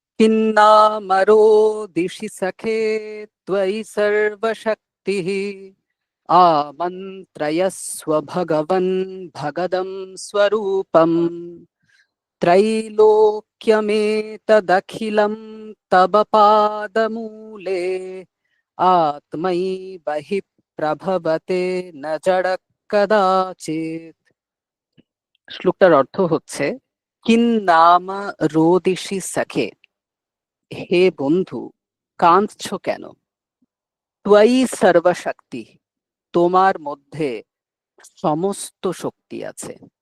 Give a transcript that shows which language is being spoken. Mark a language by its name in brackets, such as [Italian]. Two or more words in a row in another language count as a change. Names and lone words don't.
[Sanskrit] किन्नामरो दिशि सखे त्वयि सर्वशक्तिः आमन्त्रयस्व भगवन् भगदं स्वरूपम् त्रैलोक्यमेतदखिलं तव पादमूले आत्मैव हि प्रभवते न जड़ कदाचित्। [Bangla] শ্লোকটার অর্থ হচ্ছে, [Sanskrit] কিন নাম রোদিসি সখে, [Bangla] হে বন্ধু কাঁদছ কেন? [Sanskrit] ত্বয়ি সর্বশক্তি, [Bangla] তোমার মধ্যে সমস্ত শক্তি আছে।